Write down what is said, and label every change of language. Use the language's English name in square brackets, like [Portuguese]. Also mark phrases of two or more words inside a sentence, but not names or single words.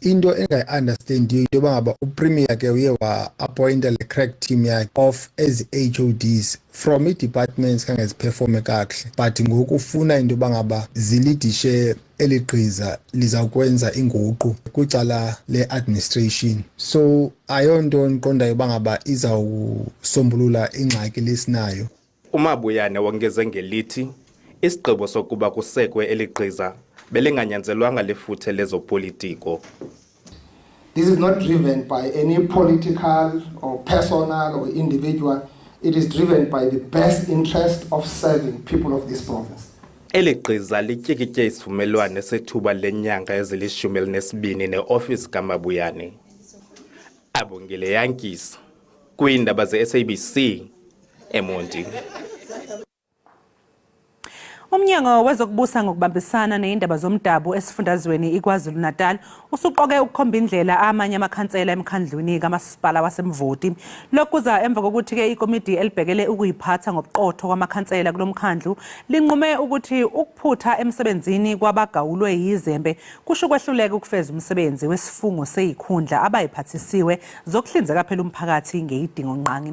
[Xhosa] into engayi-understand into yoba ngaba upremier ke uye wa-appointa le [English] crack team [Xhosa] yakhe of ezi-HODs from ii-departments kangeziphefome kakuhle but ngoku ufuna into yoba ngaba zilidishe eli gqiza lizawukwenza inguqu kwicala le-administration. So ayonto ndiqondayo uba ngaba izawusombulula ingxaki lesinayo. uMabuyane wongeze ngelithi isigqibo sokuba kusekwe eli gqiza belinganyanzelwanga lifuthe lezopolitiko. [English] This is not driven by any political or personal or individual. It is driven by the best interest of serving people of this province. [Xhosa] Eli gqiza lityikitye isivumelwano sethuba lenyanga ezili-12 ne-ofisi kaMabuyane. Abongile Yankis kwiindaba ze-SABC eMonti. [Zulu] Umnyango wezokubusa ngokubambisana neindaba zomdabu esifundazweni iKwaZulu-Natal usuqoke ukukhomba indlela amanye amakhansela emkhandlwini kamasipala waseMvoti. Lokhu kuza emva kokuthi ke ikomiti elibhekele ukuyiphatha ngobuqotho kwamakhansela kulomkhandlu linqume ukuthi ukuphutha emsebenzini kwabagawulwe yizembe kusho kwehluleka ukufeza umsebenzi wesifungo seyikhundla abayiphathisiwe zokuhlinzeka phela umphakathi ngeyidingo nqangi.